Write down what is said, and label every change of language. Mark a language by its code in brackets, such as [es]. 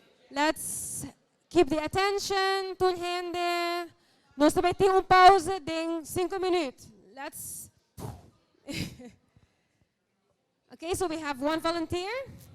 [en] Let's keep the attention. Tulhende. [pt] Nós também temos pausa de 5 minutos. [en] Let's. Okay, so we have one volunteer.